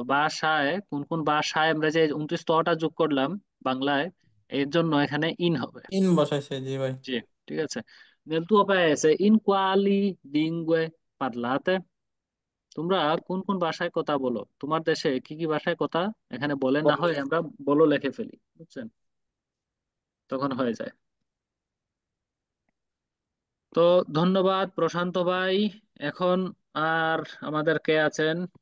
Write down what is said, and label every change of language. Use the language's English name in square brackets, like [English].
[Bangla] ভাষায় কোন কোন ভাষায় আমরা যে 29টা যোগ করলাম বাংলায়, এর জন্য এখানে ইন হবে। ইন বসাইছে জি ভাই। জি, ঠিক আছে। [Italian] Nel tuo paese in quali lingue parlate, [Bangla] তোমরা কোন কোন ভাষায় কথা বলো, তোমার দেশে কি কি ভাষায় কথা এখানে বলেন, না হয় আমরা বলো লিখে ফেলি, বুঝছেন, তখন হয়ে যায়। তো ধন্যবাদ প্রশান্ত ভাই। এখন আর আমাদের কে আছেন?